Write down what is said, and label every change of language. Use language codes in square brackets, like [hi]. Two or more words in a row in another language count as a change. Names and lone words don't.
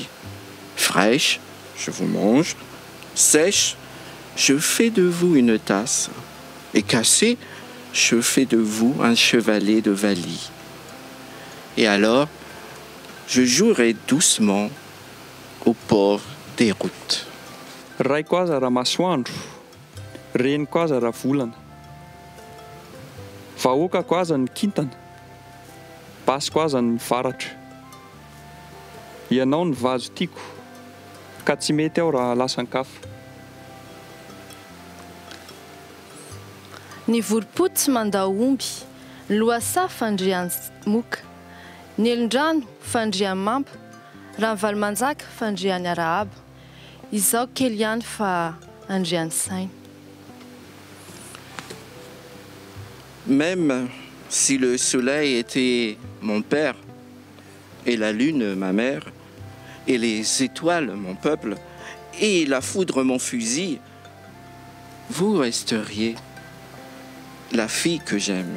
[fr] Fraîche, je vous mange. Sèche, je fais de vous une tasse. Et cassée, je fais de vous un chevalet de Vallie. Et alors, je jouerai doucement au port des routes. [mg] Raiko aza raha masoandro, reniko aza raha volana. Vahoakako aza ny kintana, basiko aza ny varatra. Ianao ny vazo tiako, ka tsy mety aho raha lasan-kafa. Ny vorompotsy mandao omby, ny lohasaha fandriany moka, ny elon-drano fandriany mamba, raha ny valo-manjaka fandriany arahaba. Izao kely ihany fa andriany saina. [fr] Même si le soleil était mon père, et la lune ma mère, et les étoiles mon peuple, et la foudre mon fusil, vous resteriez la fille que j'aime.